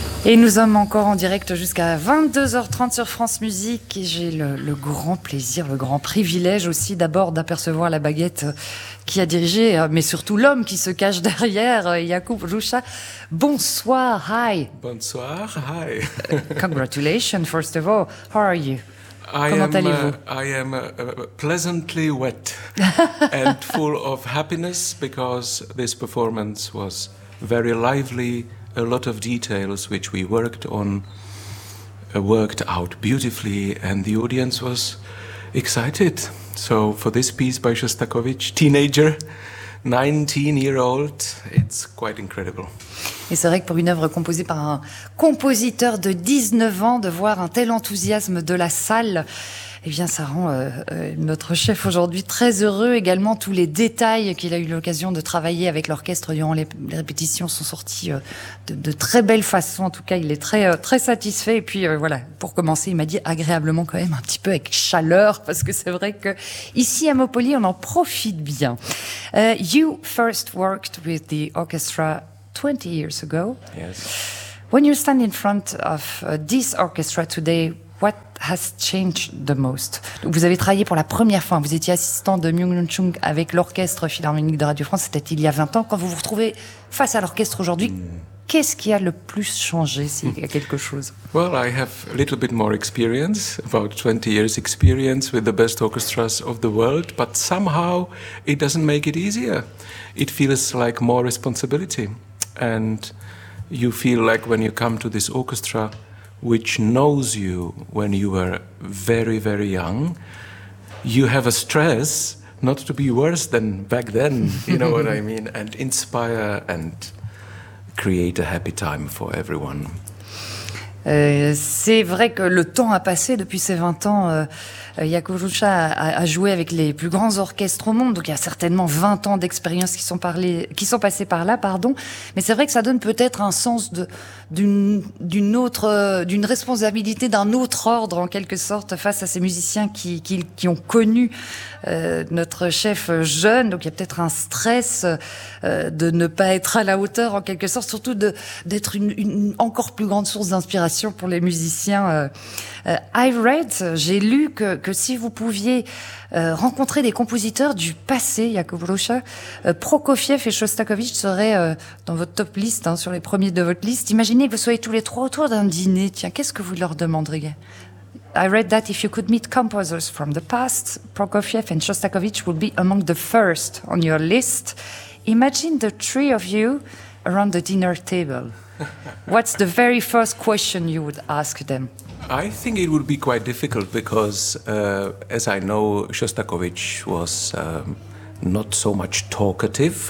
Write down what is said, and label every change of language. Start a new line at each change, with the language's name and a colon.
French: Et nous sommes encore en direct jusqu'à 22h30 sur France Musique. Et j'ai le grand plaisir, le grand privilège aussi d'abord d'apercevoir la baguette qui a dirigé, mais surtout l'homme qui se cache derrière, Yacoub Loucha. Bonsoir,
English: hi.
French: Bonsoir,
English: hi. Congratulations, first of all. How are you?
French: Comment allez-vous?
English: I am pleasantly wet and full of happiness because this performance was very lively. A lot of details which we worked on worked out beautifully, and the audience was excited. So for this piece by Shostakovich, teenager, 19-year-old, it's quite incredible.
French: Et c'est vrai que pour une œuvre composée par un compositeur de 19 ans, de voir un tel enthousiasme de la salle, eh bien, ça rend notre chef aujourd'hui très heureux. Également, tous les détails qu'il a eu l'occasion de travailler avec l'orchestre durant les répétitions sont sortis de très belles façons. En tout cas, il est très, très satisfait. Et puis, voilà, pour commencer, il m'a dit agréablement quand même, un petit peu avec chaleur, parce que c'est vrai que ici à Mopoli, on en profite bien.
English: You first worked with the orchestra 20 years ago. Yes. When you stand in front of this orchestra today, what has changed the most?
French: Vous avez travaillé pour la première fois, vous étiez assistant de Myung-Lun Chung avec l'Orchestre Philharmonique de Radio France, c'était il y a 20 ans. Quand vous vous retrouvez face à l'orchestre aujourd'hui, qu'est-ce qui a le plus changé, s'il y a quelque chose?
English: Well, I have a little bit more experience, about 20 years experience with the best orchestras of the world, but somehow it doesn't make it easier. It feels like more responsibility. And you feel like when you come to this orchestra, which knows you when you were very, very young, you have a stress not to be worse than back then, you know what I mean, and inspire and create a happy time for everyone.
French: C'est vrai que le temps a passé depuis ces 20 ans. Yacoub Loucha a joué avec les plus grands orchestres au monde, donc il y a certainement 20 ans d'expérience qui sont passés par là. Mais c'est vrai que ça donne peut-être un sens d'une responsabilité d'un autre ordre en quelque sorte face à ces musiciens qui ont connu notre chef jeune. Donc il y a peut-être un stress de ne pas être à la hauteur en quelque sorte, surtout d'être une encore plus grande source d'inspiration pour les musiciens. J'ai lu que si vous pouviez rencontrer des compositeurs du passé, Yacoub Loucha, Prokofiev et Shostakovich seraient dans votre top liste, sur les premiers de votre liste. Imaginez que vous soyez tous les trois autour d'un dîner. Tiens, qu'est-ce que vous leur demanderiez?
English: I read that if you could meet composers from the past, Prokofiev and Shostakovich would be among the first on your list. Imagine the three of you around the dinner table. What's the very first question you would ask them? I think it would be quite difficult because, as I know, Shostakovich was not so much talkative.